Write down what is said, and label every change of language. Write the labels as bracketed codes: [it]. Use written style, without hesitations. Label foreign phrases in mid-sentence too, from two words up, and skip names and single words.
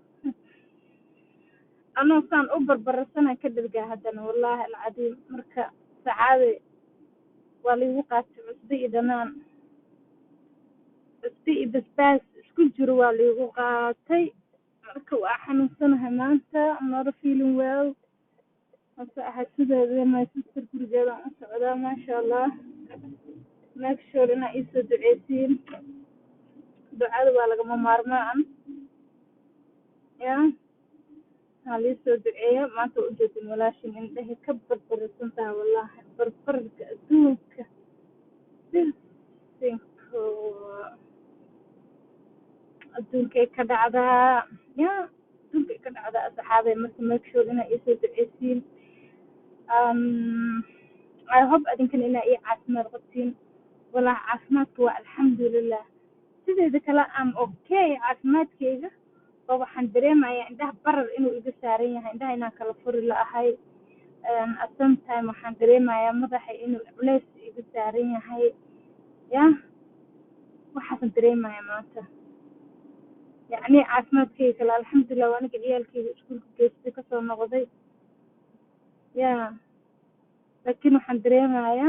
[so] anoo saan u barbarasana ka dhargaa haddana wallaahi alcadiim marka saxaabe waa laygu qaatay cusbo iyo dhanaan cusbo iyo basbaas isku jiro waa laygu qaatay marka waa xanuunsanahay maanta [en] I'm not feeling well [so] hase ahay sideeda [en] my sister [so] gurigeeda u socdaa [ar] ما شاء الله [en] make sure [so] inaa iisoo duceysiin ducada waa lagama maarmaan liisoo duceeyo maanta waa ujeedin walaashin indhahay ka barbarasantaha wallaahi barbarka adduunka bisinko adduunkay ka dhacdaa adduunkay ka dhacdaa saxaabay marka [en] make sure [so] inaa iisoo duceysiin [en] I hope [so] adinkan inaa ii caafimaad qabtiin wallaahi caafimaadka waa alxamdulilah sideeda kale [en] am okay [so] caafimaadkayga oo waxaan dareemayaa indhaha barar inuu iga saaran yahay indhaha inaan kala furi la'ahay [en] at some time [so] waxaan dareemayaa madaxa inuu culays iga saaran yahay waxaasan dareemayaa maanta yacni caafimaadkayga kale alxamdulilah waa aniga ciyaalkayga iskuulka geystay kasoo noqday laakiin waxaan dareemayaa